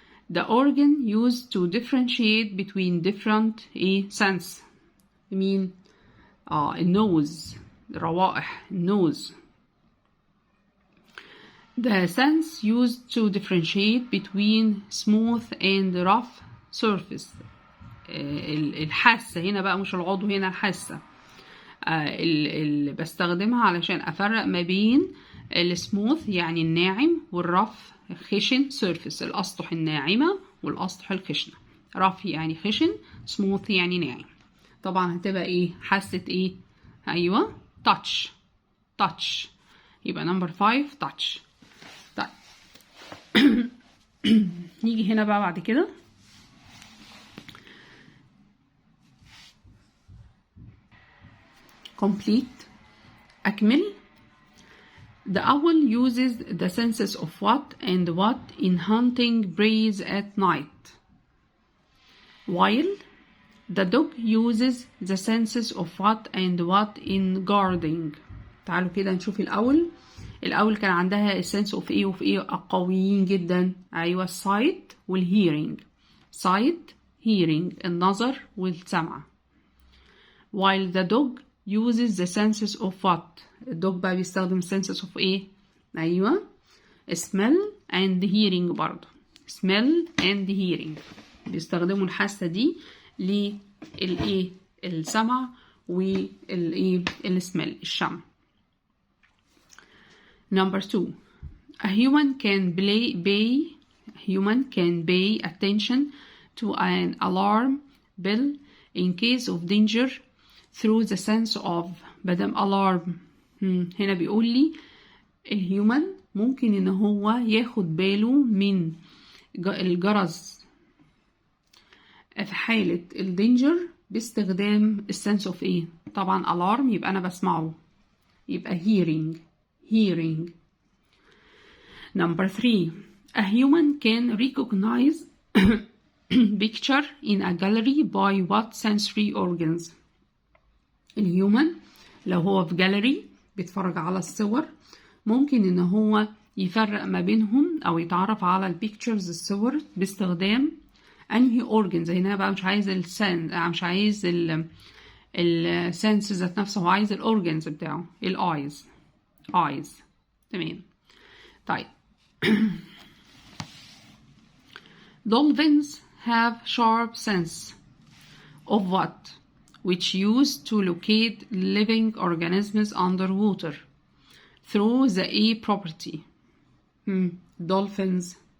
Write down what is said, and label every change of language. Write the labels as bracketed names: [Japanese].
[English] the organ used to differentiate between different sense. [Arabic] مين؟ النوز، الروائح، النوز. [English] the sense used to differentiate between smooth and rough surface. [Arabic] الحاسة هنا بقى، مش العضو، هنا الحاسة اللي بستخدمها علشان أفرق ما بين السموث يعني الناعم والرف خشن [English] surface، [Arabic] الأسطح الناعمة والأسطح الخشنة. رف يعني خشن، سموث يعني ناعم. طبعا هتبقى ايه؟ حاسة ايه؟ أيوة touch. يبقى [English] number 5 touch. [Arabic] طيب نيجي هنا بقى بعد كده. [English] complete. [Arabic] أكمل. [English] The owl uses the senses of what and what in hunting prey at night, while the dog uses the senses of what and what in guarding. [Arabic] تعالوا كده نشوف الأول كان عندها السنس of ايه وفي ايه قويين جدا. [English] أيوة، sight والhearing. sight hearing [Arabic] النظر والسمع. [English] while the dog uses the senses of what. [Arabic] الدوج بقى بيستخدم senses of ايه؟ ايوه، smell and hearing. برضو smell and hearing بيستخدموا الحاسة دي للايه؟ السمع والايه؟ السمell، الشم. [English] number 2. a human can pay attention to an alarm bell in case of danger through the sense of. [Arabic] بدم alarm هنا بيقول لي الهيومن ممكن ان هو ياخد باله من الجرس في حالة الدينجر باستخدام السنس اوف ايه؟ طبعا alarm يبقى انا بسمعه، يبقى hearing. [English] number 3. a human can recognize picture in a gallery by what sensory organs. [Arabic] الهيومن لو هو في جاليري بيتفرج على الصور ممكن ان هو يفرق ما بينهم او يتعرف على البيكتشرز الصور باستخدام انهي اورجنز. هنا بقى مش عايز مش عايز السنس ذات نفسه، هو عايز الاورجنز بتاعه، الايز. تمام. طيب [English] dolphins have sharp sense of what, which used to locate living organisms underwater through the A property. dolphins.